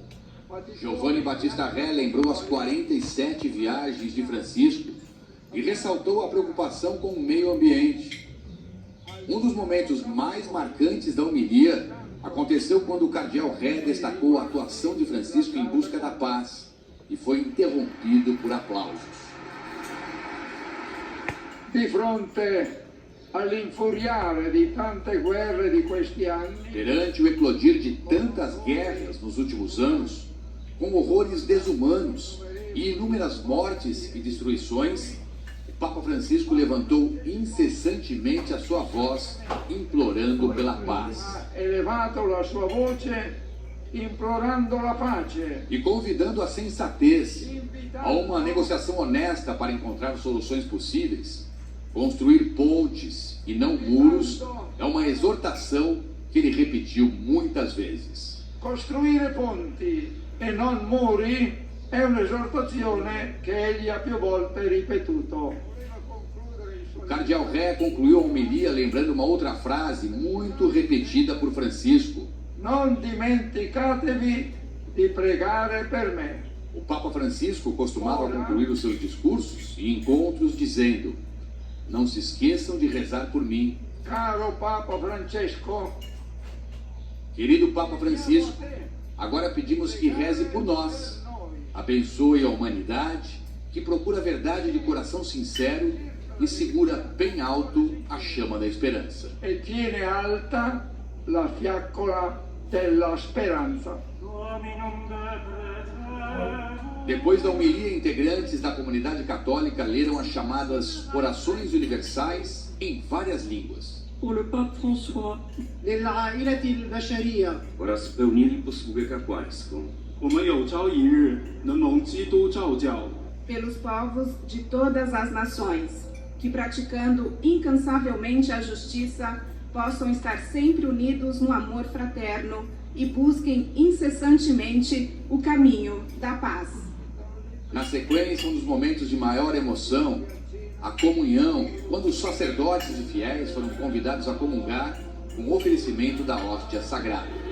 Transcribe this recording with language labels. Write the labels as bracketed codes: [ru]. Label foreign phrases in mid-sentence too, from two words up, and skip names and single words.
[pt] Giovanni Battista Re lembrou as 47 viagens de Francisco e ressaltou a preocupação com o meio ambiente. Um dos momentos mais marcantes da homilia aconteceu quando o Cardeal Re destacou a atuação de Francisco em busca da paz e foi interrompido por aplausos. [it] Di fronte all'infuriare di tante guerre di questi anni, [pt] perante o eclodir de tantas guerras nos últimos anos, com horrores desumanos e inúmeras mortes e destruições, o Papa Francisco levantou incessantemente a sua voz, implorando pela paz. [it] Elevato la sua voce, implorando la pace. [pt] E convidando a sensatez, a uma negociação honesta para encontrar soluções possíveis. Construir pontes e não muros é uma exortação que ele repetiu muitas vezes. [it] Costruire ponti e non muri è un'esortazione che egli ha più volte ripetuto. [pt] O Cardeal Re concluiu a homilia lembrando uma outra frase muito repetida por Francisco. [it] Non dimenticatevi di pregare per me. [pt] O Papa Francisco costumava concluir os seus discursos e encontros dizendo: não se esqueçam de rezar por mim. [it] Caro Papa Francesco. [pt] Querido Papa Francisco, agora pedimos que reze por nós. Abençoe a humanidade, que procura a verdade de coração sincero e segura bem alto a chama da esperança. [it] E tiene alta la fiaccola della speranza. [pt] Depois da homilia, integrantes da comunidade católica leram as chamadas orações universais em várias línguas. [fr] Pour le pape François, [ar] للعائلة البشرية [pl] oraz pełnili posługę kapłańską. [zh] 我们有朝一日能蒙基督召叫。 [pt] pelos povos de todas as nações, que praticando incansavelmente a justiça, possam estar sempre unidos no amor fraterno e busquem incessantemente o caminho da paz. Na sequência, um dos momentos de maior emoção, a comunhão, quando os sacerdotes e fiéis foram convidados a comungar com o oferecimento da hóstia sagrada.